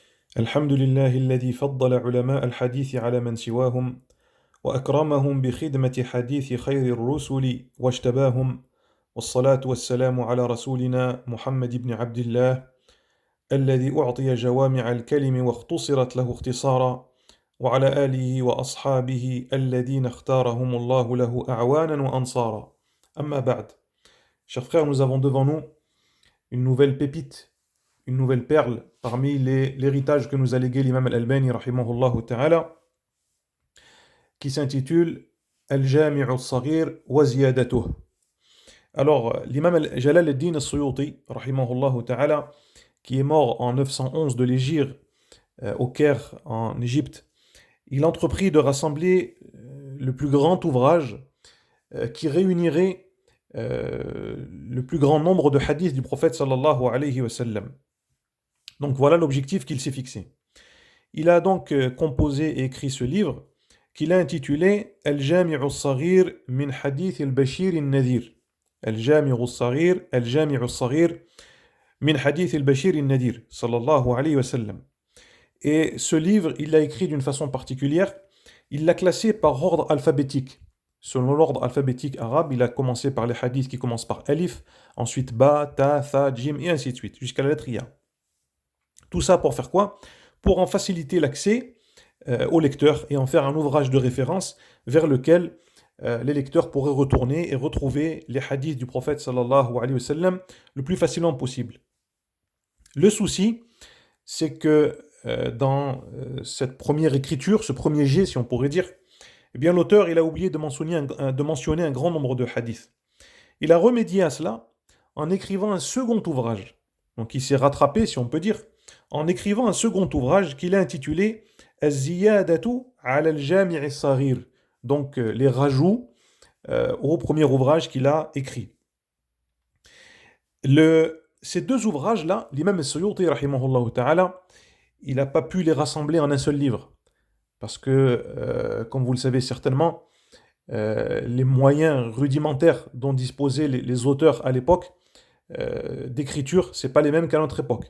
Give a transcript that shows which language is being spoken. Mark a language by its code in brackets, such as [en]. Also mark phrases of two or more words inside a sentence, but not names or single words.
[ar] الحمد لله الذي فضل علماء الحديث على من سواهم وأكرمهم بخدمة حديث خير الرسل واجتباهم والصلاة والسلام على رسولنا محمد بن عبد الله الذي أعطي جوامع الكلم واختصرت له اختصارا وعلى آله وأصحابه الذين اختارهم الله له أعوانا وأنصارا أما بعد. [fr] Chers frères, nous avons devant nous une nouvelle pépite, une nouvelle perle parmi l'héritage que nous a légué l'imam al-Albani [ar] رحمه الله تعالى, [fr] qui s'intitule Al-Jami' al-Saghir wa Ziyadatuh. Alors, l'imam Jalal al-Din al-Suyuti [ar] رحمه الله تعالى, [fr] qui est mort en 911 de l'Hégire au Caire en Égypte, il entreprit de rassembler le plus grand ouvrage qui réunirait le plus grand nombre de hadiths du prophète [ar] صلى الله عليه وسلم. [fr] Donc voilà l'objectif qu'il s'est fixé. Il a donc composé et écrit ce livre qu'il a intitulé Al-Jami' al-Saghir min Hadith al-Bashir al-Nadhir. Al-Jami' al-Saghir, Al-Jami' al-Saghir min Hadith al-Bashir al-Nadhir, [ar] صلى الله عليه وسلم. [fr] Et ce livre, il l'a écrit d'une façon particulière. Il l'a classé par ordre alphabétique. Selon l'ordre alphabétique arabe, il a commencé par les hadiths qui commencent par alif, ensuite ba, ta, tha, jim, et ainsi de suite, jusqu'à la lettre ya. Tout ça pour faire quoi? Pour en faciliter l'accès au lecteur et en faire un ouvrage de référence vers lequel les lecteurs pourraient retourner et retrouver les hadiths du prophète [ar] صلى الله عليه وسلم [fr] le plus facilement possible. Le souci, c'est que dans cette première écriture, ce premier jet, si on pourrait dire, eh bien l'auteur il a oublié de mentionner un grand nombre de hadiths. Il a remédié à cela en écrivant un second ouvrage. Donc il s'est rattrapé, si on peut dire, en écrivant un second ouvrage qu'il a intitulé Az-Ziyadatu ala al-Jami' al-Saghir. Donc les rajouts au premier ouvrage qu'il a écrit. Ces deux ouvrages-là, l'imam al-Suyuti [ar] رحمه الله تعالى, [fr] il n'a pas pu les rassembler en un seul livre. Parce que, comme vous le savez certainement, les moyens rudimentaires dont disposaient les auteurs à l'époque d'écriture, ce n'est pas les mêmes qu'à notre époque.